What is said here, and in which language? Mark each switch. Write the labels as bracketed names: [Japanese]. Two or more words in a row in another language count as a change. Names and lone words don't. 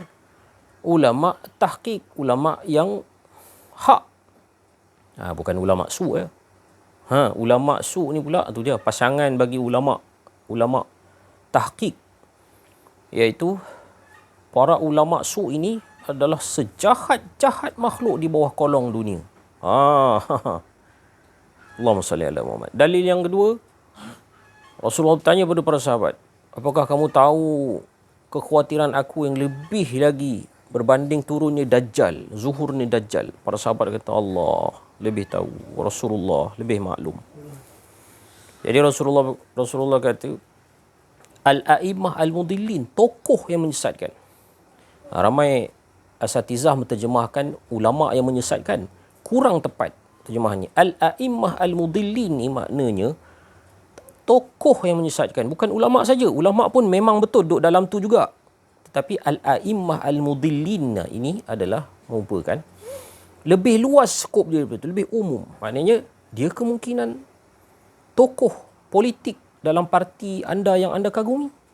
[Malay] Ulama tahqiq, ulama yang hak. Bukan ulama su' ya. Ulama su' ni pula tu dia pasangan bagi ulama tahqiq, iaitu para ulama su' ini adalah sejahat-jahat makhluk di bawah kolong dunia. [Arabic] اللهم صل على محمد. [Malay] Dalil yang kedua, Rasulullah tanya kepada para sahabat, apakah kamu tahu kekhawatiran aku yang lebih lagi berbanding turunnya Dajjal, zuhurnya Dajjal? Para sahabat kata, Allah lebih tahu, Rasulullah lebih maklum. Jadi Rasulullah kata, [Arabic] الأئمة المضلين, [Malay] tokoh yang menyesatkan. Ramai asatizah menterjemahkan ulama yang menyesatkan. Kurang tepat terjemahannya. [Arabic] الأئمة المضلين [Malay] ni maknanya tokoh yang menyesatkan. Bukan ulama saja. Ulama pun memang betul duduk dalam tu juga. Tetapi [Arabic] الأئمة المضلين [Malay] ini adalah merupakan lebih luas skop dia, betul, lebih umum. Maknanya dia kemungkinan tokoh politik dalam parti anda yang anda kagumi.